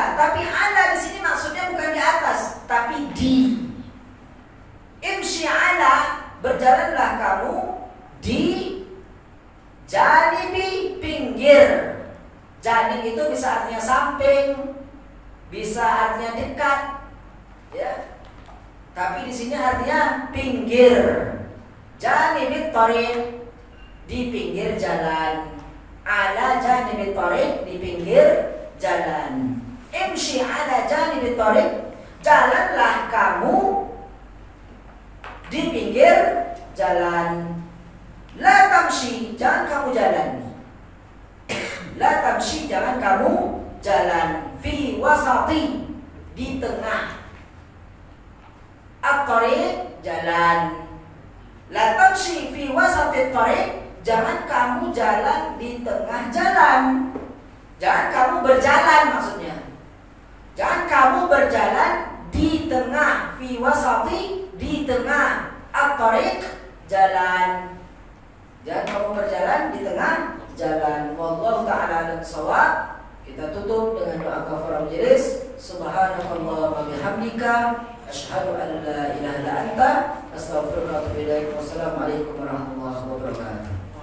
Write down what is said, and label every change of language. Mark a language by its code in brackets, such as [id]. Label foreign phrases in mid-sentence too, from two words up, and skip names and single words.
[id] Tapi ala di sini maksudnya bukan di atas, tapi di. [ar] امشِ على, [id] berjalanlah kamu di janibi, pinggir. Janib itu bisa artinya samping, bisa artinya dekat, ya. Tapi di sini artinya pinggir. [ar] جانب الطريق, [id] di pinggir jalan. [ar] على جانب الطريق, [id] di pinggir jalan. [ar] امشِ على جانب الطريق, [id] jalanlah kamu di pinggir jalan. [ar] لا تمشِ, [id] jangan kamu jalan. [ar] لا تمشِ, [id] jangan kamu jalan. [ar] في وسط, [id] di tengah. At-tariq, jalan. [ar] لا تمشِ في وسط الطريق, [id] jangan kamu jalan di tengah jalan. Jangan kamu berjalan maksudnya. Jangan kamu berjalan di tengah. [ar] في وسط, [id] di tengah. At-tariq, jalan. Jangan kamu berjalan di tengah jalan. [ar] والله تعالى أعلم الصواب. [id] Kita tutup dengan doa [ar] كفارة المجلس. سبحانك الله وبحمدك، أشهد أن لا إله إلا أنت، أستغفرك وأتوب إليك. والسلام عليكم ورحمة الله وبركاته.